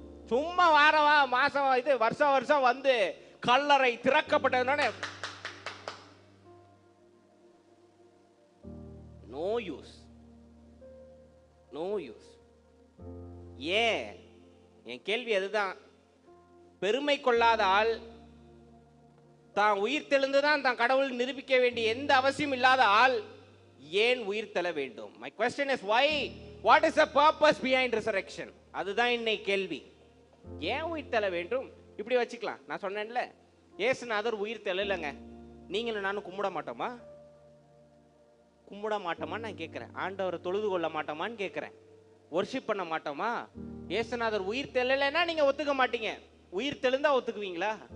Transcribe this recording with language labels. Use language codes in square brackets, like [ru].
[ta] சும்மா வாரவா மாசம் இது வருஷம் வருஷம் வந்து கல்லறை திறக்கப்பட்டதுனால [en] No use, no use. [ta] ஏன்? என் கேள்வி அதுதான். பெருமை கொள்ளாத ஆள், தான் உயிர் தெழுந்துதான் தான் கடவுள் நிரூபிக்க வேண்டிய எந்த அவசியம் இல்லாத ஆள் ஏன் உயிர் தெழ வேண்டும்? [en] My question is why? What is the purpose behind resurrection? [ta] அதுதான் இன்னைக்கு கேள்வி. ஏன் உயிர் தெழ வேண்டும்? இப்படி வச்சுக்கலாம். நான் சொன்னேன்ல, இயேசுநாதர் உயிர் தெழலங்க, நீங்களும் நானும் கும்பிட மாட்டோமா? கும்பிட மாட்டோமா நான் கேட்கிறேன். ஆண்டவரை தொழுது கொள்ள மாட்டோமான்னு கேட்கிறேன். வொர்ஷிப் பண்ண மாட்டோமா? இயேசுநாதர் உயிர் தெழலைன்னா நீங்க ஒத்துக்க மாட்டீங்க. உயிர் தெழுந்தா ஒத்துக்குவீங்களா?